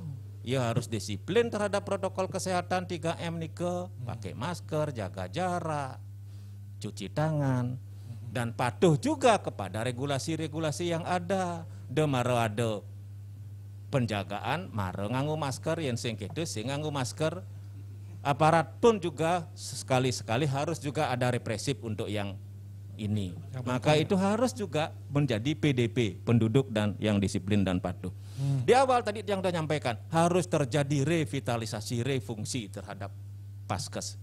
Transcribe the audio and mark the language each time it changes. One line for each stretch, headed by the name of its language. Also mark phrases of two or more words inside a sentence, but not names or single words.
Indonesian: Ya harus disiplin terhadap protokol kesehatan 3M Nike, pakai masker, jaga jarak, cuci tangan, dan patuh juga kepada regulasi-regulasi yang ada. Ada penjagaan,
Balinese: mare nganggo masker, yang sing kitu sing nganggo masker.
Indonesian: Aparat pun juga sekali-sekali harus juga ada represif untuk yang ini. Maka itu harus juga menjadi PDP, penduduk dan yang disiplin dan patuh. Di awal tadi yang sudah nyampaikan, harus terjadi revitalisasi, refungsi terhadap paskes.